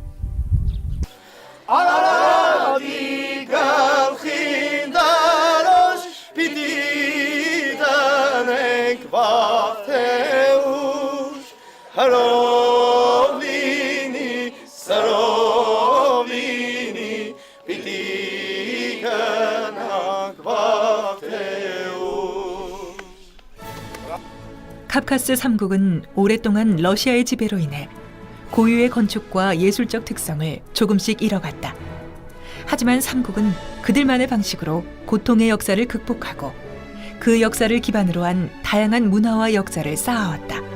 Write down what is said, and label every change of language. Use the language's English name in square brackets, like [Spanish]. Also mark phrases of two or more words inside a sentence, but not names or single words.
[Armenian] Արարատի գլխին դարոշ պիտի դանենք վաղթեուշ հրով լինի, սրով լինի, պիտի գնանք վաղթեուշ [Korean] 카프카스 3국은 오랫동안 러시아의 지배로 인해 고유의 건축과 예술적 특성을 조금씩 잃어갔다. 하지만 3국은 그들만의 방식으로 고통의 역사를 극복하고 그 역사를 기반으로 한 다양한 문화와 역사를 쌓아왔다.